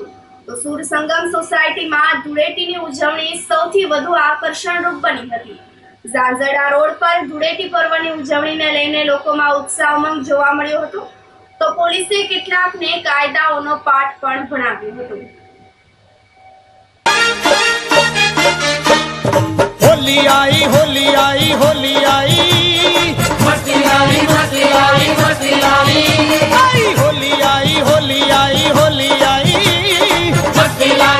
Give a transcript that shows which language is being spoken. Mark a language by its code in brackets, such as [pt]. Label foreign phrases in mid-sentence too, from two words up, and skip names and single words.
[gu] તો સુરસંગમ સોસાયટીમાં ધૂળેટીની ઉજવણી સૌથી વધુ આકર્ષણરૂપ બની હતી. ઝાંઝરડા રોડ પર ધૂળેટી પર્વની ઉજવણીને લઈને લોકોમાં ઉત્સાહ ઉમંગ જોવા મળ્યો હતો. તો પોલીસે કેટલાકને કાયદાઓનો પાઠ પણ ભણાવ્યો હતો. [hi] होली आई होली आई होली आई मस्ती आई मस्ती आई मस्ती आई होली आई होली आई होली आई मस्ती